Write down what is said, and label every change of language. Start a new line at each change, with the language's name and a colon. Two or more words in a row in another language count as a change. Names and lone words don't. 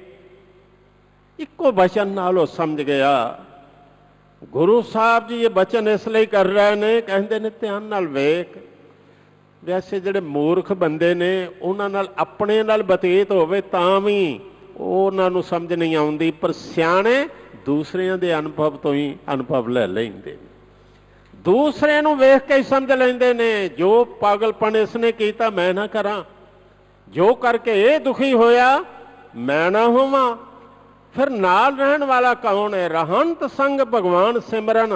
Punjabi: ਇਕੋ ਬਚਨ ਨਾਲ ਸਮਝ ਗਿਆ। ਗੁਰੂ ਸਾਹਬ ਜੀ ਯੇ ਬਚਨ ਇਸਲਿਏ ਕਰ ਰਹੇ ਨੇ, ਕਹਿੰਦੇ ਨੇ ਧਿਆਨ ਨਾਲ ਵੇਖ। ਵੈਸੇ ਜਿਹੜੇ ਮੂਰਖ ਬੰਦੇ ਨੇ ਉਨ੍ਹਾਂ ਨਾਲ ਆਪਣੇ ਨਾਲ ਬਤੀਤ ਹੋਵੇ ਤਾਂ ਭੀ ਉਨ੍ਹਾਂ ਨੂੰ ਸਮਝ ਨਹੀਂ ਆਉਂਦੀ, ਪਰ ਸਿਆਣੇ दूसरिਆਂ ਦੇ ਅਨੁਭਵ ਤੋਂ ਹੀ ਅਨੁਭਵ ਲੈ ਲੈਂਦੇ। ਦੂਸਰੇ ਨੂੰ ਵੇਖ ਕੇ ਹੀ ਸਮਝ ਲੈਂਦੇ ਨੇ। ਜੋ ਪਾਗਲਪਨ ਇਸਨੇ ਕੀਤਾ ਮੈਂ ਨਾ ਕਰਾਂ, ਜੋ ਕਰਕੇ ਯੇ ਦੁਖੀ ਹੋਇਆ ਮੈਂ ਨਾ ਹੋਵਾਂ। ਫਿਰ ਨਾਲ ਰਹਿਣ ਵਾਲਾ ਕੌਣ ਹੈ? ਰਹੰਤ ਸੰਗ ਭਗਵਾਨ ਸਿਮਰਨ।